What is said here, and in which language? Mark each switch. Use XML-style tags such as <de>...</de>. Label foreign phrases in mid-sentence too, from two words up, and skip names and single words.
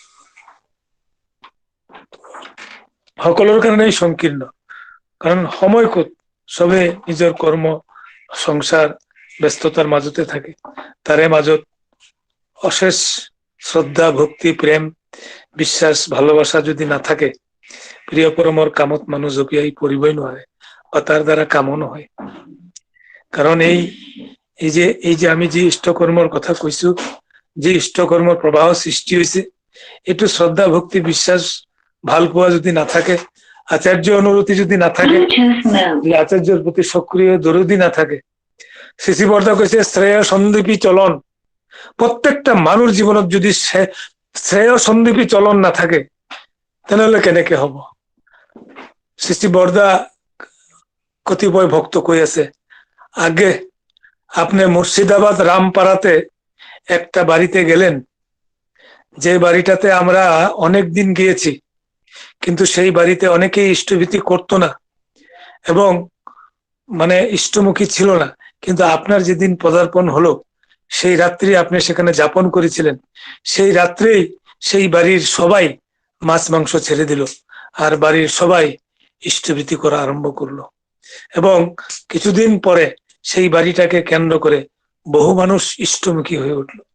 <as>সকলোৰ কাৰণেই সংকীৰ্ণ কাৰণ সময় ক'ত চবে নিজৰ কৰ্ম সংসাৰ ব্যস্ততাৰ মাজতে থাকে তাৰে মাজত অশেষ শ্ৰদ্ধা ভক্তি প্ৰেম বিশ্বাস ভালোবাসা যদি নাথাকে প্ৰিয় পৰমৰ কামত মানুহ জপিয়াই পৰিবই নোৱাৰে বা তাৰ দ্বাৰা কামো নহয় কাৰণ এই যে আমি যি ইষ্টকৰ্মৰ কথা কৈছো যি ইষ্টকৰ্মৰ প্ৰবাহ সৃষ্টি হৈছে এইটো শ্ৰদ্ধা ভক্তি বিশ্বাস ভাল পোৱা যদি নাথাকে আচাৰ্য অনুরতি যদি না থাকে</as> <bn>আচার্যের প্রতি সক্রিয় দরদি না থাকে</bn> <as>শ্রী বর্দা কৈছে শ্রেয় সন্দীপী চলন প্রত্যেকটা মানুষ জীবনত যদি শ্রেয় সন্দীপী চলন না থাকে তেনেহলে কেনেকে হব শ্রী বর্দা কতিপয় ভক্ত কৈ আছে</as> <bn>আগে আপনি মুর্শিদাবাদ রামপাড়াতে একটা বাড়িতে গেলেন যে বাড়িটাতে আমরা অনেক দিন গিয়েছি কিন্তু সেই বাড়িতে অনেকেই ইষ্টভীতি করতো না এবং মানে ইষ্টমুখী ছিল না কিন্তু আপনার যেদিন পদার্পণ হলো সেই রাত্রি আপনি সেখানে যাপন করেছিলেন সেই রাত্রেই সেই বাড়ির সবাই মাছ মাংস ছেড়ে দিল আর বাড়ির সবাই ইষ্টভীতি করা আরম্ভ করলো এবং কিছুদিন পরে সেই বাড়িটাকে কেন্দ্র করে বহু মানুষ ইষ্টমুখী হয়ে উঠল</bn>